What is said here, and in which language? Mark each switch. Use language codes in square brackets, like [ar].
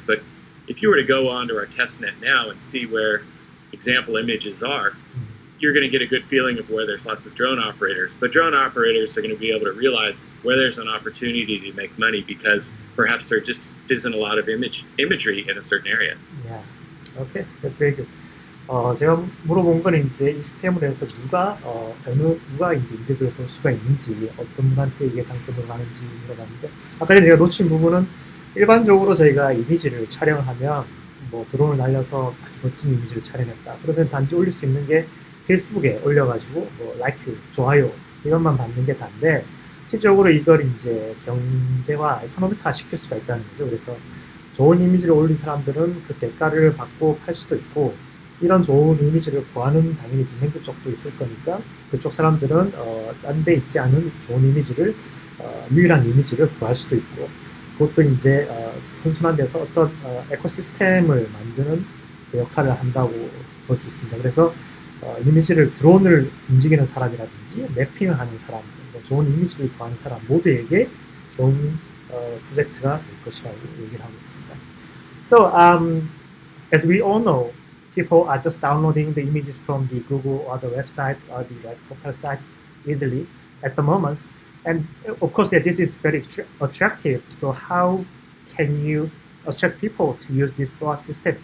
[en] But if you were to go onto our testnet now and see where example images are, you're going to get a good feeling of where there's lots of drone operators. But drone operators are going to be able to realize where there's an opportunity to make money because perhaps there just isn't a lot of imagery in a certain area. Yeah. Okay, that's very good. [ko] 제가 물어본 건 이제 이 시스템으로 해서 누가 이제 이득을 볼 수가 있는지, 어떤 분한테 이게 장점으로 가는지 물어봤는데, 아까 전에 제가 놓친 부분은 일반적으로 저희가 이미지를 촬영하면 뭐 드론을 날려서 아주 멋진 이미지를 촬영했다. 그러면 단지 올릴 수 있는 게 페이스북에 올려가지고 뭐 라이크, 좋아요 이것만 받는 게 다인데, 실적으로 이걸 이제 경제화, 에코노믹화 시킬 수가 있다는 거죠. 그래서 좋은 이미지를 올린 사람들은 그 대가를 받고 팔 수도 있고, 이런 좋은 이미지를 구하는 당연히 디맨드 쪽도 있을 거니까 그쪽 사람들은 딴 데 있지 않은 좋은 이미지를 유일한 이미지를 구할 수도 있고, 그것도 이제 선순환 돼서 어떤 에코시스템을 만드는 그 역할을 한다고 볼 수 있습니다. 그래서 이미지를 드론을 움직이는 사람이라든지 매핑을 하는 사람, 좋은 이미지를 구하는 사람 모두에게 좋은 프로젝트가 될 것이라고 얘기를 하고 있습니다. [en] So as we all know, people are just downloading the images from the Google or the website or the portal site easily at the moment. And of course, this is very attractive. So how can you attract people to use this SOAR system?